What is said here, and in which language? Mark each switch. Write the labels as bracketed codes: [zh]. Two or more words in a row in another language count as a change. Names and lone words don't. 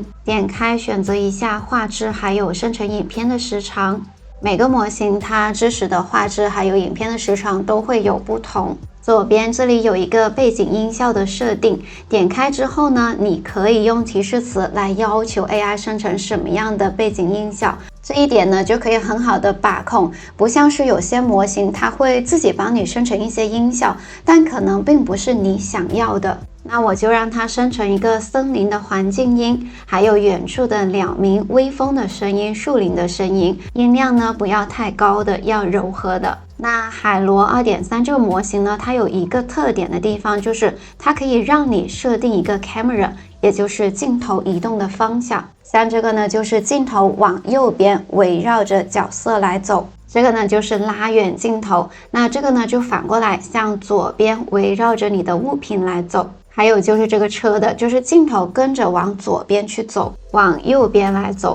[zh] 點開選擇一下畫質，還有生成影片的時長。每個模型它支持的畫質還有影片的時長都會有不同。左邊這裡有一個背景音效的設定，點開之後呢，你可以用提示詞來要求 AI 生成什麼樣的背景音效。這一點呢，就可以很好的把控，不像是有些模型它會自己幫你生成一些音效，但可能並不是你想要的。那我就讓它生成一個森林的環境音，還有遠處的鳥鳴、微風的聲音、樹林的聲音，音量呢不要太高的，要柔和的。那海螺 2.3 這個模型呢，它有一個特點的地方，就是它可以讓你設定一個 camera，也就是鏡頭移動的方向。像這個呢，就是鏡頭往右邊圍繞着角色來走。這個呢就是拉遠鏡頭，那這個呢就反過來向左邊圍繞着你的物品來走。還有就是這個車的，就是鏡頭跟着往左邊去走，往右邊來走。